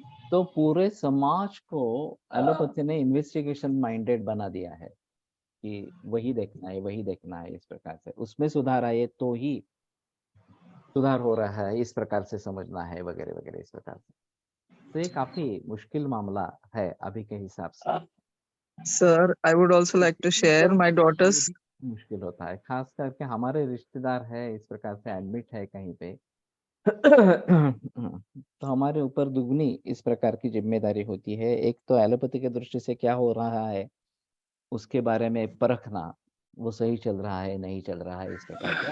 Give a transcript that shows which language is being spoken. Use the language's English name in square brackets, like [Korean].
[Hindi] तो पूरे समाज को एलोपैथी ने इन्वेस्टिगेशन माइंडेड बना दिया है कि वही देखना है, वही देखना है इस प्रकार से। उसमें सुधार आए तो ही सुधार हो रहा है इस प्रकार से समझना है वगैरह वगैरह इस प्रकार से। तो ये काफी मुश्किल मामला है अभी के हिसाब से। [English] Sir, I would also like to share my daughter's. [Hindi] मुश्किल होता है, खास करके हमारे रिश्तेदार है इस प्रकार से एडमिट है कहीं पे। तो हमारे ऊपर दुगनी इस प्रकार की जिम्मेदारी होती है। एक तो एलोपैथी की दृष्टि से क्या हो रहा है उसके बारे में परखना, वो सही चल रहा है नहीं चल रहा है इस प्रकार से।